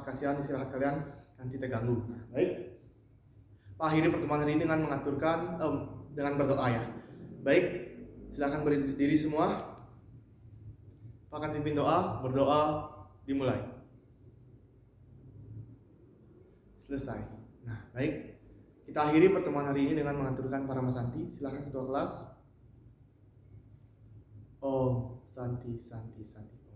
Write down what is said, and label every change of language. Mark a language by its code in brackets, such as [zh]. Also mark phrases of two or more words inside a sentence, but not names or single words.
[id] Kasihan istirahat kalian nanti terganggu. Nah, baik, Pak akhiri pertemuan hari ini dengan mengaturkan dengan berdoa ya. Baik, silakan berdiri semua. Pak akan pimpin doa, berdoa dimulai. Selesai. Nah, baik. Kita akhiri pertemuan hari ini dengan mengaturkan Parama Santi. Silakan ketua kelas. Om Santi Santi Santi.